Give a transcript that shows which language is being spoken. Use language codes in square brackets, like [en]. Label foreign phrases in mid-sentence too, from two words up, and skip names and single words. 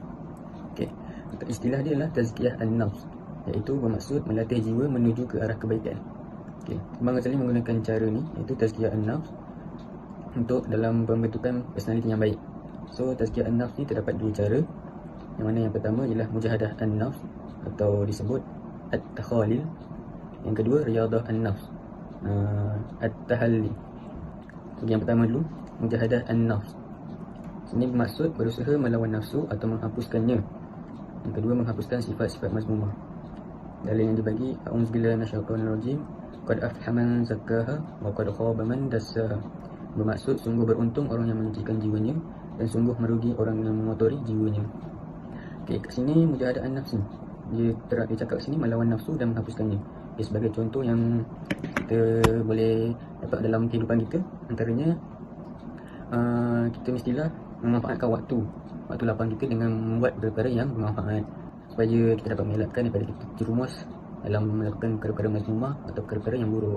[ms] Okey, istilah dia adalah [ar] تزكية النفس, [ms] iaitu bermaksud melatih jiwa menuju ke arah kebaikan. Okey, Imam Ghazali menggunakan cara ni, iaitu [ar] تزكية النفس, [ms] untuk dalam pembentukan personaliti yang baik. So, [ar] تزكية النفس [ms] ni terdapat dua cara. Yang mana yang pertama ialah [ar] مجاهدة النفس [ms] atau disebut at-takhalil. Yang kedua [ar] رياضة النفس, [ms] at-tahalli. Jadi yang pertama dulu, [ar] مجاهدة النفس. [ms] Ini bermaksud berusaha melawan nafsu atau menghapuskannya. Yang kedua, menghapuskan sifat-sifat mazmumah. Dalil yang dibagi, [ar] أعوذ بالله من الشيطان الرجيم، قد أفلح من زكاها وقد خاب من دساها. [ms] Bermaksud sungguh beruntung orang yang menyucikan jiwanya dan sungguh merugi orang yang mengotori jiwanya. Okey, kat sini [ar] مجاهدة النفس [ms] ni, dia cakap kat sini melawan nafsu dan menghapuskannya. Okay, sebagai contoh yang kita boleh dapat dalam kehidupan kita, antaranya kita mestilah memanfaatkan waktu lapang kita dengan membuat perkara yang bermanfaat, supaya kita dapat mengelakkan daripada kita terjerumus dalam melakukan perkara-perkara mazmumah atau perkara-perkara yang buruk.